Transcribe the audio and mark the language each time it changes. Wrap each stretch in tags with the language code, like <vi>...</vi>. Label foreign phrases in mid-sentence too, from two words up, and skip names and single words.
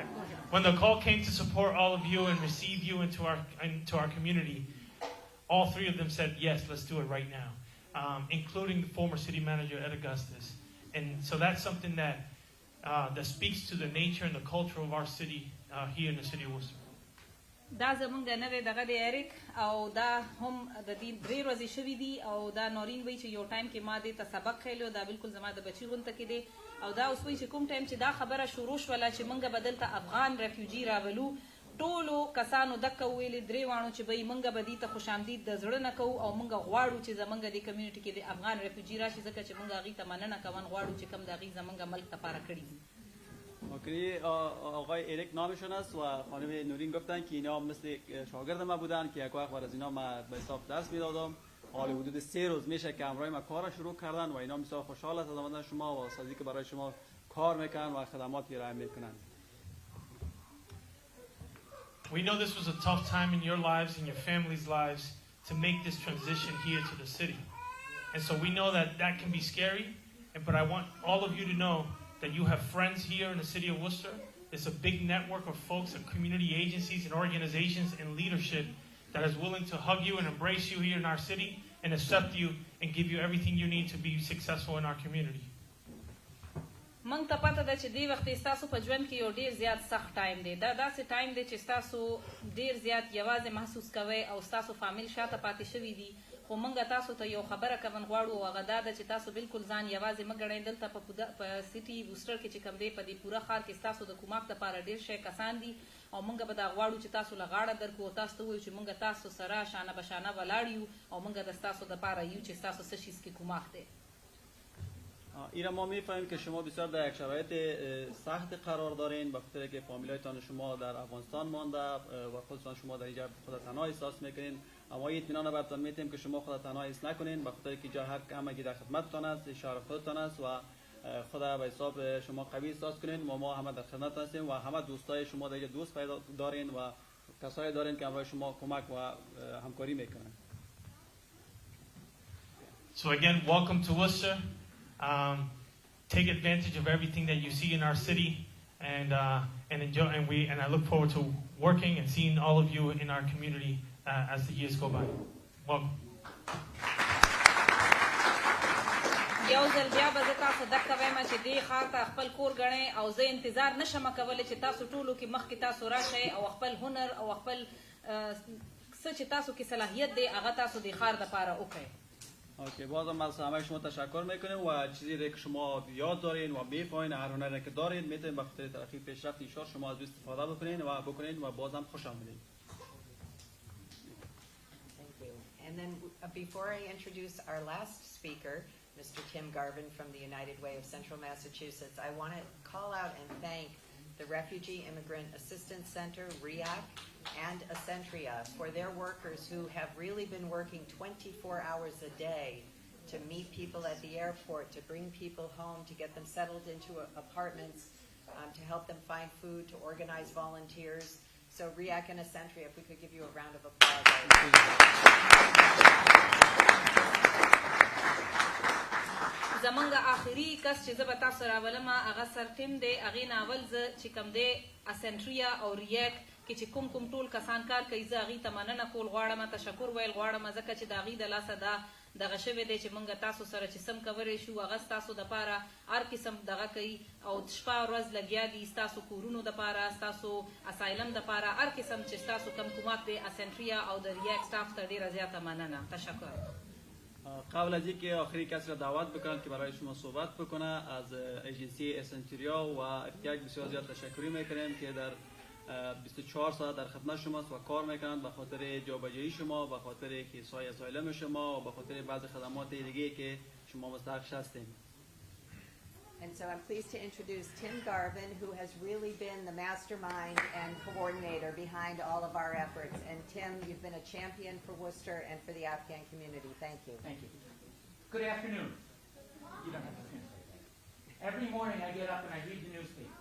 <en>When the call came to support all of you and receive you into our community, all three of them said, yes, let's do it right now, including the former city manager, Ed Augustus. And so that's something that speaks to the nature and the culture of our city here in the city of Worcester.</en> <ps>دا زمونږ د نوې دغه دی اریک او دا هم د دې 3 ورځې شوي دي او دا نورین وایي چې یو ټایم کې ما دې ته سبق خیلو دا بالکل زما د بچي غونته کې دی او دا اوس وایي چې کوم ټایم چې دا خبره شروع شوله چې موږ به دلته افغان ریفیوجي راولو ټولو کسانو دکه ویلې 3 واڼو چې به موږ به دې ته خوش آمدید د زړه نه کوو او موږ غواړو چې زموږ د کمیونټي کې د افغان ریفیوجي راشي ځکه چې موږ هغې ته مننه کوون غواړو چې کوم د هغې زموږ ملک دپاره کړي دي.</ps> <fa>ممکنی آقای اریک نامشون است و خانم نورین گفتن که اینا مثل شاگرد ما بودن که یک وقت بر از اینا ما به حساب درس میدادم. حالا حدود 3 روز میشه که همراه ما کار شروع کردن و اینا بسیار خوشحال است از آمدن شما و سازی که برای شما کار میکنن و خدماتی ارائه میکنن.</fa> <en>We know this was a tough time in your lives and your family's lives to make this transition here to the city. And so we know that that can be scary, but I want all of you to know that you have friends here in the city of Worcester. It's a big network of folks and community agencies and organizations and leadership that is willing to hug you and embrace you here in our city and accept you and give you everything you need to be successful in our community.</en> <ps>موږ ته پته ده چې دې وخت ستاسو په ژوند کې یو ډېر زیات سخت ټایم دی دا داسې ټایم دی چې ستاسو ډېر زیات یوازې محسوس کوئ او ستاسو فامیل شاته پاتې شوي دي خو موږ تاسو ته یو خبره کوون غواړو او هغه دا ده چې تاسو بالکل ځان یوازې مه ګڼئ دلته په سیټي ووسټر کې چې کوم دی په دې پوره ښار کې ستاسو د کوماک دپاره ډېر شی کسان دي او موږ به دا غواړو چې تاسو له غاړه درکړو او تاسو ته ووایو چې موږ تاسو سره شانه به شانه ولاړ یو او موږ د ستاسو دپاره یو چې ستاسو څه شیز کې کوماک دی.</ps> <fa>اینا ما میفهمیم که شما بسیار در یک شرایط سخت قرار دارین به خاطر که فامیلایتان شما در افغانستان مانده و خودتان شما در اینجا خود تنها احساس میکنین اما اطمینان براتون میتیم که شما خود تنها احساس نکنین به خاطر که جا هر همگی در خدمتتان است شهر خودتان است و خود به حساب شما قوی احساس کنین و ما همه در خدمت هستیم و همه دوستای شما در اینجا دوست پیدا دارین و کسایی دارین که همراه شما کمک و همکاری میکنن.</fa> <en>So again, welcome to Worcester. Take advantage of everything that you see in our city, and enjoy. And I look forward to working and seeing all of you in our community as the years go by. Welcome.</en> <ps>یو ځل بیا به زه تاسو دکه وایم چې دې ښار ته خپل کور ګڼئ او زه انتظار نشم کولی چې تاسو ټولو کې مخکې تاسو راشئ او خپل هنر او خپل څه چې تاسو کې صلاحیت دی هغه تاسو د ښار دپاره وکړئ.</ps> <fa>اوکی بازم از همه شما تشکر میکنیم و چیزی که شما یاد دارین و میفهمین هر هنری که دارین میتونین به خاطر ترقی پیشرفت ان شما از استفاده بکنین و بازم خوش آمدید.</fa> <en>Thank you. And then before I introduce our last speaker, Mr. Tim Garvin from the United Way of Central Massachusetts, I want to call out and thank the Refugee Immigrant Assistance Center, REAC, and Acentria for their workers who have really been working 24 hours a day to meet people at the airport, to bring people home, to get them settled into apartments, to help them find food, to organize volunteers. So REAC and Acentria, if we could give you a round of applause.</en> <ps>زمونږ آخري کس چې زه به تاسو راولم هغه سر ټیم دی هغې نه اول زه چې کوم دی اسنټریا او ریاک کې چې کوم ټول کسان کار کوي زه هغې ته مننه کول غواړم تشکر ویل غواړم ځکه چې د هغې د لاسه دا دغه شوی دی چې موږ تاسو سره چې سم کولی شو هغه ستاسو دپاره هر قسم دغه کوي او شپه ورځ لګیا دي ستاسو کورونو دپاره ستاسو اسایلم دپاره هر قسم چې ستاسو کم کومک دی اسنټریا او د ریاک سټاف ته ډېره زیاته مننه تشکر.</ps> <fa>قبل از اینکه آخری کسی را دعوت بکنم که برای شما صحبت بکنه از ایجنسی اسنتریا و افتیاج بسیار زیاد تشکری میکنیم که در 24 ساعت در خدمت شماست و کار میکنند به خاطر جابجایی شما، به خاطر کیسای اسایلم شما و به خاطر بعض خدمات دیگه که شما مستحقش هستین.</fa> <en>And so I'm pleased to introduce Tim Garvin, who has really been the mastermind and coordinator behind all of our efforts. And Tim, you've been a champion for Worcester and for the Afghan community. Thank you. Thank you. Good afternoon. You don't have to translate that. Every morning I get up and I read the newspaper.</en>